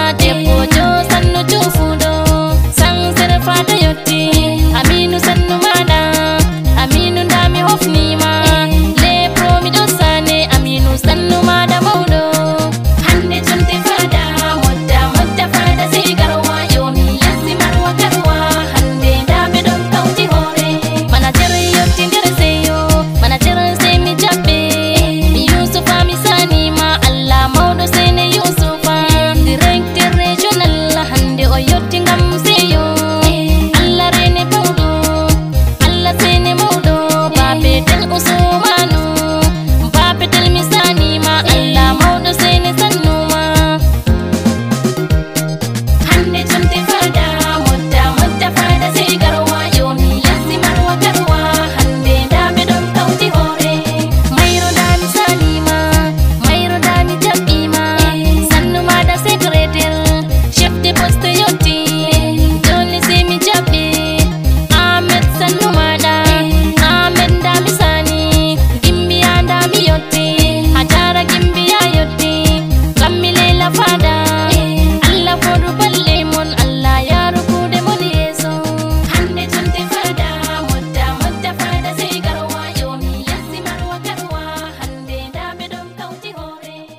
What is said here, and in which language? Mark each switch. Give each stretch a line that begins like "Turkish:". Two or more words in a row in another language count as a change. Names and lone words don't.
Fula: Debbo jo sannu jufuɗo, Sansere Fata yotti, Aminu sannu maɗa. Aminu nda mi hofnima, le pro mi ɗo sane, Aminu sannu maɗa mauɗo. Hande jonde fada, modda, modda fada, sai garwa, yoni, lesdi marwa, garwa. Hande nda ɓe ɗon kauti hore. Manager yotti nder seyo, manager sai mi jaɓɓe. Mi Yusufa mi sani ma, Allah mauɗo sai ne Yusufa.
French: Directeur régional
Fula: hande o yotti ngam seyo. Allah rene mauɗo, Allah sai ne mauɗo. Babe Del Usmanu, Babe Del mi sani ma, Allah mauɗo sai ne sannu ma. Hande jonde fada, modda, modda fada, sai garwa, yoni, lesdi marwa, garwa. Hande nda ɓe ɗon kauti hore. Mayro nda mi sani ma, Mayro nda mi jaɓɓi ma. Sannu maɗa secrétaire,
French: chef de poste
Fula: yotti, dole sai mi jaɓɓi. Ahmed sannu maɗa, Ahmed nda mi sani. Gimbiya nda mi yotti, Hajara Gimbiya yotti. Kammi Lela fada, Allah foɗu balle mon, Allah yaru kuɗe mon yeeso. Hande jonde fada, modda, modda fada, sai garwa, yoni, lesdi marwa, garwa. Hande nda ɓe ɗon kauti hore.